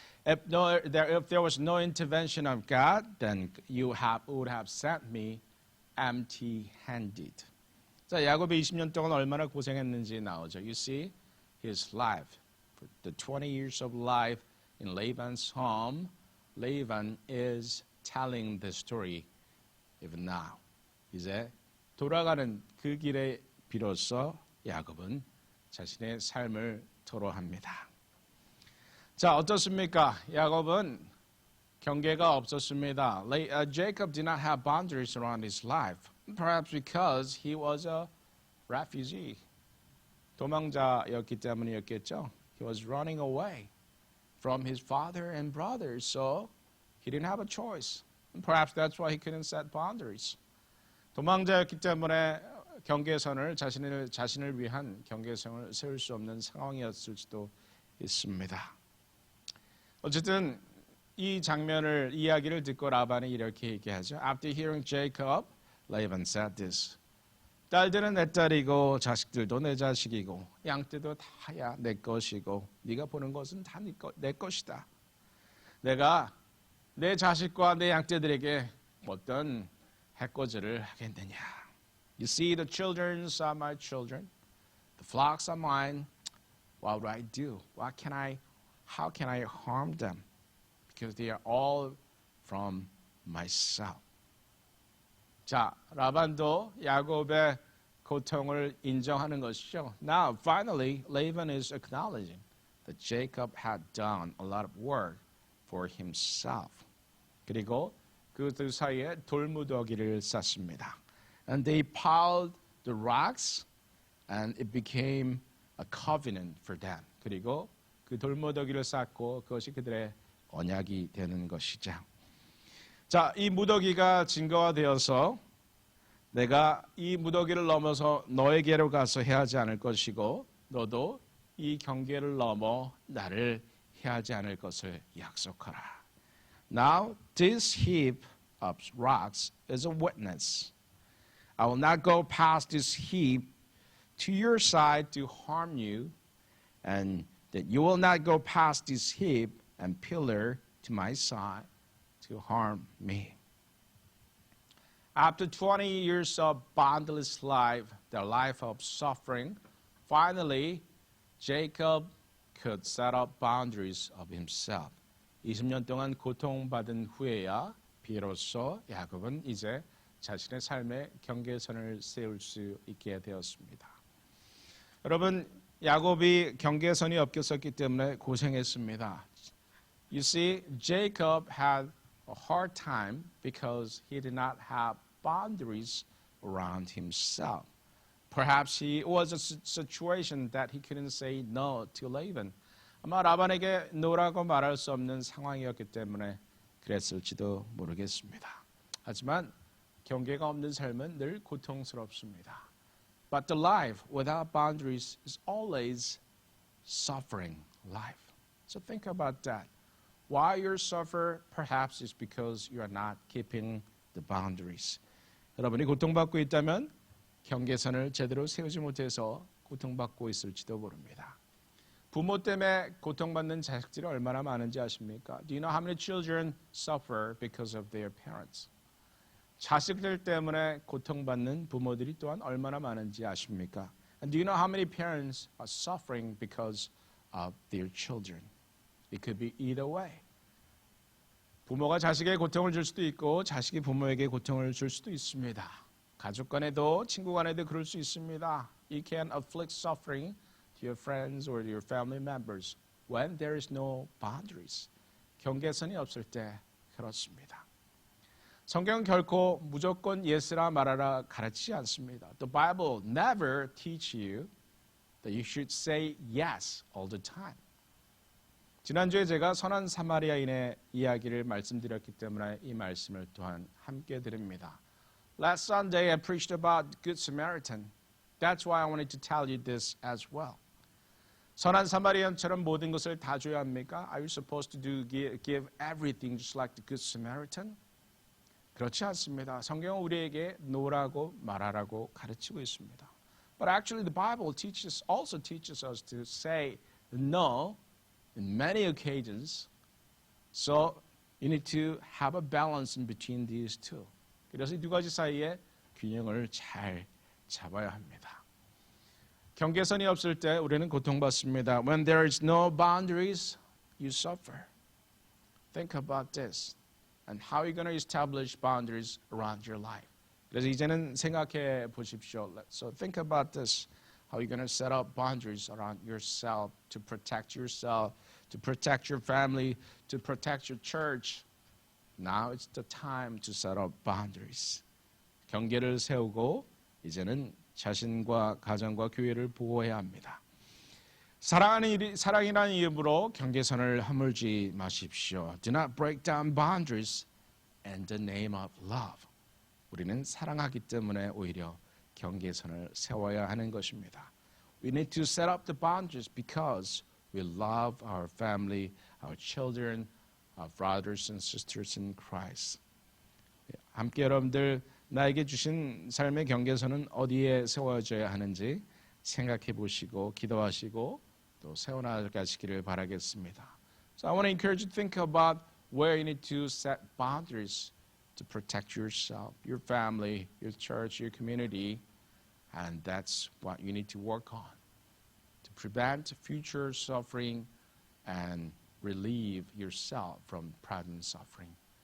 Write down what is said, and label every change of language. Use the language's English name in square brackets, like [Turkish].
[English] If there was no intervention of God, then you would have sent me empty-handed. [Korean] 자, 야곱이 20년 동안 얼마나 고생했는지 나오죠. [English] You see his life, for the 20 years of life in Laban's home, Laban is telling the story even now. [Korean] 이제 돌아가는 그 길에 비로소 야곱은 자신의 삶을 토로합니다. 자, 어떻습니까? 야곱은 경계가 없었습니다. [English] Jacob did not have boundaries around his life. Perhaps because he was a refugee. [Korean] 도망자였기 때문이었겠죠. [English] He was running away from his father and brothers, so he didn't have a choice. And perhaps that's why he couldn't set boundaries. [Korean] 도망자였기 때문에 경계선을 자신을 위한 경계선을 세울 수 없는 상황이었을 수도 있습니다. 어쨌든 이 장면을 이야기를 듣고 라반이 이렇게 얘기하죠. [English] After hearing Jacob, Laban said this. [Korean] 딸들은 내 딸이고 자식들도 내 자식이고 양떼도 다야 내 것이고 네가 보는 것은 다 내 것이다. 내가 내 자식과 내 양떼들에게 어떤 해코지를 하겠느냐. [English] You see, the children are my children. The flocks are mine. What would I do? How can I harm them? Because they are all from myself. [Korean] 자, 라반도 야곱의 고통을 인정하는 것이죠. [English] Now, finally, Laban is acknowledging that Jacob had done a lot of work for himself. [Korean] 그리고 그들 사이에 돌무더기를 쌓습니다. [English] And they piled the rocks, and it became a covenant for them. [Korean] 그리고 그 돌무더기를 쌓고 그것이 그들의 언약이 되는 것이죠. 자, 이 무더기가 증거가 되어서 내가 이 무더기를 넘어서 너에게로 가서 해하지 않을 것이고 너도 이 경계를 넘어 나를 해하지 않을 것을 약속하라. [English] Now this heap of rocks is a witness. I will not go past this heap to your side to harm you, and that you will not go past this heap and pillar to my side to harm me. After 20 years of boundless life, the life of suffering, finally, Jacob could set up boundaries of himself. [Korean] 20년 동안 고통받은 후에야 비로소 야곱은 이제 자신의 삶의 경계선을 세울 수 있게 되었습니다. 여러분, 야곱이 경계선이 없었기 때문에 고생했습니다. [English] You see, Jacob had a hard time because he did not have boundaries around himself. Perhaps it was a situation that he couldn't say no to Laban. [Korean] 아마 라반에게 노라고 말할 수 없는 상황이었기 때문에 그랬을지도 모르겠습니다. 하지만 경계가 없는 삶은 늘 고통스럽습니다. [English] But the life without boundaries is always suffering life. So think about that. Why you suffer perhaps is because you are not keeping the boundaries. [Korean] 여러분이 고통받고 있다면 경계선을 제대로 세우지 못해서 고통받고 있을지도 모릅니다. 부모 때문에 고통받는 자식들이 얼마나 많은지 아십니까? [English] Do you know how many children suffer because of their parents? [Korean] 자식들 때문에 고통받는 부모들이 또한 얼마나 많은지 아십니까? [English] And do you know how many parents are suffering because of their children? It could be either way. [Korean] 부모가 자식에게 고통을 줄 수도 있고 자식이 부모에게 고통을 줄 수도 있습니다. 가족 간에도 친구 간에도 그럴 수 있습니다. [English] You can inflict suffering to your friends or your family members when there is no boundaries. [Korean] 경계선이 없을 때 그렇습니다. 성경은 결코 무조건 예스라 말하라 가르치지 않습니다. [English] The Bible never teach you that you should say yes all the time. [Korean] 지난주에 제가 선한 사마리아인의 이야기를 말씀드렸기 때문에 이 말씀을 또한 함께 드립니다. [English] Last Sunday I preached about Good Samaritan. That's why I wanted to tell you this as well. [Korean] 선한 사마리아인처럼 모든 것을 다 줘야 합니까? [English] Are you supposed to give everything just like the Good Samaritan? [Korean] 그렇지 않습니다. 성경은 우리에게 노라고 말하라고 가르치고 있습니다. [English] But actually the Bible also teaches us to say no in many occasions. So you need to have a balance in between these two. [Korean] 그래서 이 두 가지 사이에 균형을 잘 잡아야 합니다. 경계선이 없을 때 우리는 고통받습니다. [English] When there is no boundaries, you suffer. Think about this and how you're going to establish boundaries around your life. [Korean] 그래서 이제는 생각해 보십시오. [English] So think about this. How you're going to set up boundaries around yourself to protect yourself, to protect your family, to protect your church. Now it's the time to set up boundaries. [Korean] 경계를 세우고 이제는 자신과 가정과 교회를 보호해야 합니다. 사랑이라는 이름으로 경계선을 허물지 마십시오. [English] Do not break down boundaries in the name of love. [Korean] 우리는 사랑하기 때문에 오히려 경계선을 세워야 하는 것입니다. [English] We need to set up the boundaries because we love our family, our children, our brothers and sisters in Christ. [Korean] 함께 여러분들 나에게 주신 삶의 경계선은 어디에 세워져야 하는지 생각해 보시고 기도하시고 또 세워나가시기를 바라겠습니다. [English] So I want to encourage you to think about where you need to set boundaries to protect yourself, your family, your church, your community, and that's what you need to work on to prevent future suffering and relieve yourself from present suffering.